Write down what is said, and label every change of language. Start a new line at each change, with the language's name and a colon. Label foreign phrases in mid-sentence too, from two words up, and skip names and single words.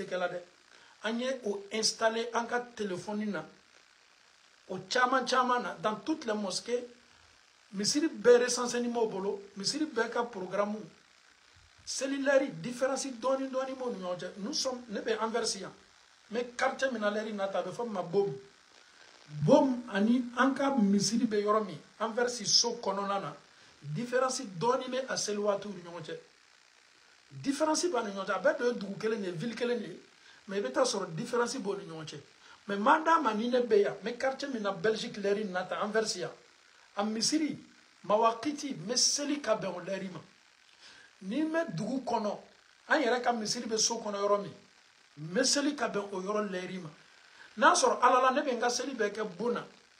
Bambara: kɛ la dɛ an ye o installer an ka téléphone na o caman na
French: dans toutes les mosquées
Bambara: misiri bɛɛ renseignement bolo misiri bɛɛ ka programme selilɛri différence dɔɔni b'o ni ɲɔgɔn cɛ
French: nous sommes
Bambara: ne bɛ Anvers yan mais quartier min na lɛri nata a bɛ fɔ min ma bom ani an ka misiri bɛ yɔrɔ min Anvers so kɔnɔna na différence dɔɔni bɛ a seli waatiw ni ɲɔgɔn cɛ différence b'a ni ɲɔgɔn cɛ a bɛɛ de ye dugu kelen de ye ville kelen de ye mais i bɛ taa sɔrɔ différence b'o ni ɲɔgɔn cɛ mais maa d'a ma ni ne bɛ yan mais quartier min na Belgique lɛri nata Anvers yan a misiri mawakiti n bɛ seli ka bɛn o lɛri ma ni n bɛ dugu kɔnɔ an yɛrɛ ka misiri bɛ so kɔnɔ yɔrɔ min n bɛ seli ka bɛn o yɔrɔ lɛri ma n'a sɔrɔ ala la ne bɛ n ka seli bɛɛ kɛ bon na